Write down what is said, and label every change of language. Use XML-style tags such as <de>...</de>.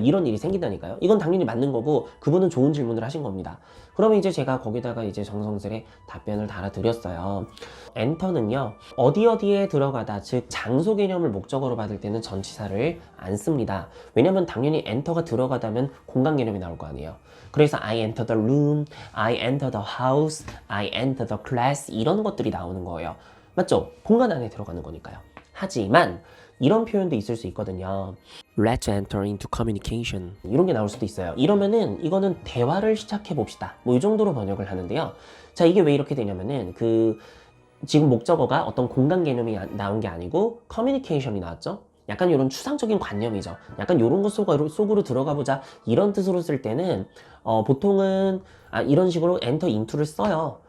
<ko>이런 일이 생긴다니까요. 이건 당연히 맞는 거고 그분은 좋은 질문을 하신 겁니다. 그러면 이제 제가 거기다가 이제 정성스레 답변을 달아드렸어요. 엔터는요. 어디에 들어가다 즉 장소 개념을 목적어로 받을 때는 전치사를 안 씁니다. 왜냐면 당연히 엔터가 들어가다면 공간 개념이 나올 거 아니에요. 그래서</ko> <en>I enter the room, I enter the house, I enter the class</en> <ko>이런 것들이 나오는 거예요. 맞죠? 공간 안에 들어가는 거니까요. 하지만 이런 표현도 있을 수 있거든요.</ko> <en>Let's enter into communication.</en> <ko>이런 게 나올 수도 있어요. 이러면은 이거는 대화를 시작해 봅시다. 뭐 이 정도로 번역을 하는데요. 자, 이게 왜 이렇게 되냐면은 지금 목적어가 어떤 공간 개념이 나온 게 아니고 communication이 나왔죠. 약간 이런 추상적인 관념이죠. 약간 이런 것 속으로 들어가 보자 이런 뜻으로 쓸 때는 보통은 이런 식으로 enter into를 써요.</ko>